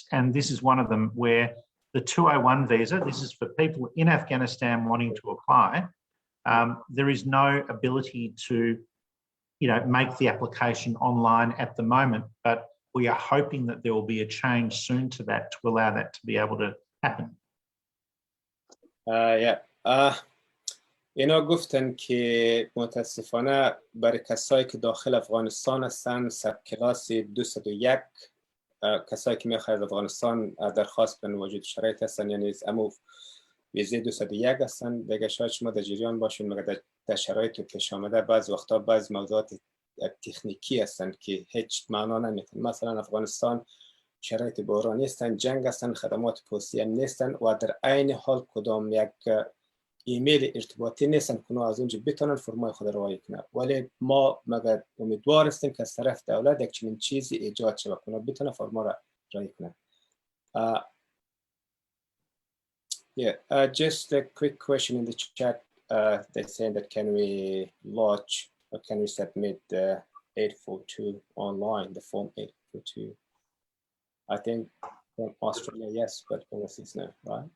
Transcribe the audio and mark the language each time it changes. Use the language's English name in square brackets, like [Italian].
[English] And this is one of them, where the 201 visa, this is for people in Afghanistan wanting to apply. There is no ability to, make the application online at the moment, but we are hoping that there will be a change soon to that to allow that to be able to happen. [Persian] اینا گفتن که متاسفانه برای کسایی که داخل افغانستان هستن سب کلاس 201 کسایی که میخواید از افغانستان درخواست کنن وجود شرایط هستن، یعنی امو ویزه 201 هستن. دیگه شاید شما در جریان باشین، مگر در شرایط پیش آمده بعض وقتا بعض موضوعات تکنیکی هستن که هیچ معنا نمیتن. مثلا افغانستان شرایط بحرانی هستن، جنگ هستن، خدمات پستی هم نیستن و در عین حال کدام یک ایمیل ارتباطی نیستن که از اونجا بتونن فرمای خود روایی کنن. ولی ما مگر امیدوار هستیم که از طرف دولت یک چنین چیزی ایجاد شود کنه بتونه فرما را رایی کنه. [English] Just a quick question in the chat. They're saying that can we launch or can we submit the 842 online, the form 842? I think from Australia, yes, but overseas no, right?